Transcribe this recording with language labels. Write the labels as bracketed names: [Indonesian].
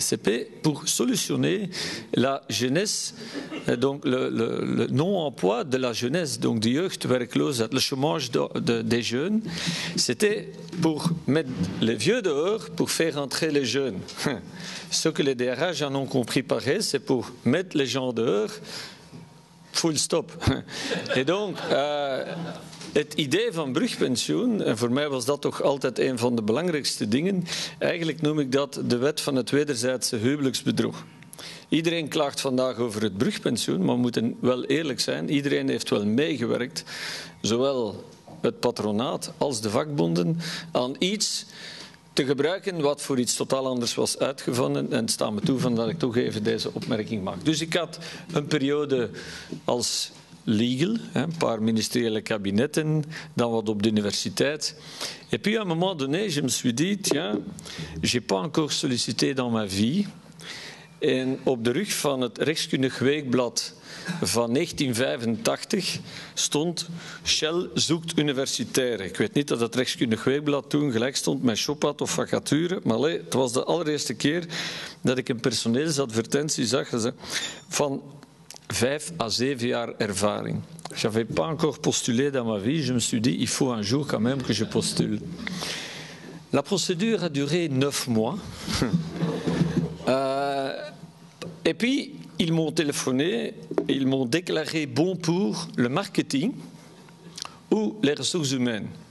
[French] C'était pour solutionner la jeunesse, donc le non-emploi de la jeunesse, donc [Dutch] de jeugdwerkloosheid, [French] le chômage des jeunes. C'était pour mettre les vieux dehors pour faire entrer les jeunes. Ce que les DRH en ont compris pareil, c'est pour mettre les gens dehors, [English] full stop. [French] Et donc... [Dutch] Het idee van brugpensioen, en voor mij was dat toch altijd een van de belangrijkste dingen, eigenlijk noem ik dat de wet van het wederzijdse huwelijksbedrog. Iedereen klaagt vandaag over het brugpensioen, maar we moeten wel eerlijk zijn, iedereen heeft wel meegewerkt, zowel het patronaat als de vakbonden, aan iets te gebruiken wat voor iets totaal anders was uitgevonden. En het staat me toe van dat ik toch even deze opmerking maak. Dus ik had een periode als legal, een paar ministeriële kabinetten, dan wat op de universiteit. [French] Et puis à un moment donné, je me suis dit, tiens, j'ai pas encore sollicité dans ma vie. [Dutch] En op de rug van het rechtskundig weekblad van 1985 stond Shell zoekt universitaire. Ik weet niet dat het rechtskundig weekblad toen gelijk stond met Chopad of vacature, maar het was de allereerste keer dat ik een personeelsadvertentie zag van 5 à 7 jaar ervaring. [French] J'avais pas encore postulé dans ma vie. Je me suis dit, il faut un jour quand même que je postule. La procédure a duré 9 mois. Et puis, ils m'ont téléphoné, ils m'ont déclaré bon pour le marketing ou les ressources humaines.